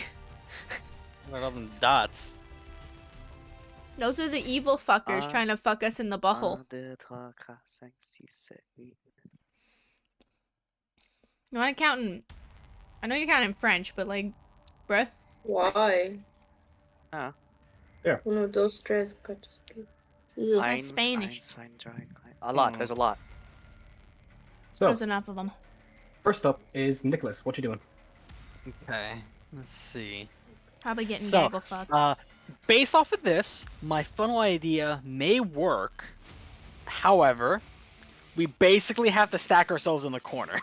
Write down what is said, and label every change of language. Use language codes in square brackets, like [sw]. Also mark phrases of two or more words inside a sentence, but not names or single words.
[en] I love them dots. Those are the evil fuckers trying to fuck us in the butthole. You want to count in... I know you're counting French, but like... Bruh. Why? Oh. [es] Uno, dos, tres, cuatro, cinco. Ugh. [de] Eins, [en] Spanish. [de] eins, zwei, drei, [en] a lot. There's a lot. So, There's enough of them. first up is Nicholas. What you doing? Okay, let's see. Probably getting So, gaggle fucked. based off of this, my funnel idea may work. However, we basically have to stack ourselves in the corner.